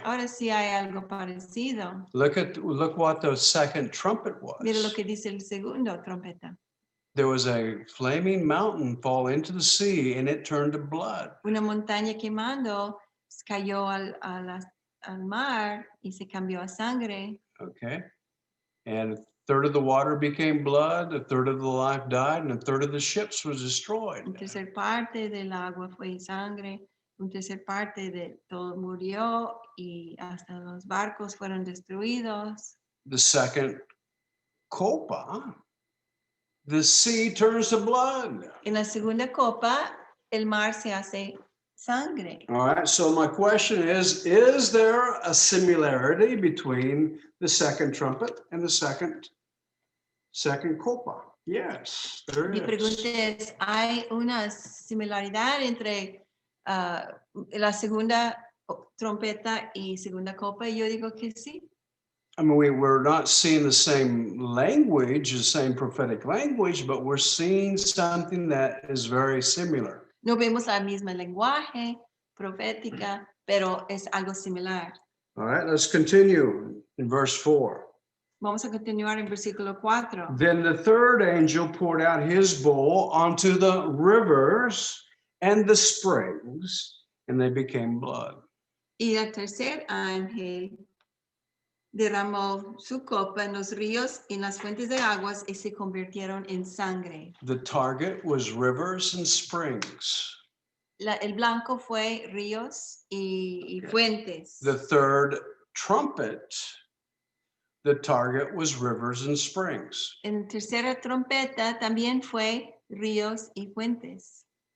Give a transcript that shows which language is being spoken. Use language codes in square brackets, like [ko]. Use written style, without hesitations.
[es] Ahora sí hay algo parecido. [en] Look what the second trumpet [es] Mira lo [en] was. [es] que dice el segundo trompeta. [en] There was a flaming mountain fall into the sea, and it turned to blood. [es] Una montaña quemando cayó al mar y se cambió a sangre. [en] Okay. And a third of the water became blood, a third of the life died, and a third of the ships was destroyed. [es] La tercera parte del agua fue sangre, una tercera parte de todo murió y hasta los barcos fueron destruidos. [en] The second copa, the sea turns to blood. [es] En la segunda copa, el mar se hace sangre. [en] All right, so my question is there a similarity between the second trumpet and the second copa? Yes, there [es] Mi pregunta [en] is. [es] es, ¿hay una similaridad entre la segunda trompeta y segunda copa? Y yo digo que sí. [en] I mean, we're not seeing the same language, the same prophetic language, but we're seeing something that is very similar. [es] No vemos la misma lenguaje profética, pero es algo similar. [en] All right, let's continue in verse 4. [es] Vamos a continuar en versículo 4. [en] Then the third angel poured out his bowl onto the rivers and the springs, and they became blood. [es] Y el tercer ángel derramó su copa en los ríos y en las fuentes de aguas y se convirtieron en sangre. [en] The target was rivers and springs. [es] El blanco fue ríos y fuentes. [en] The third trumpet, the target was rivers and springs. [es] En tercera trompeta también fue ríos y fuentes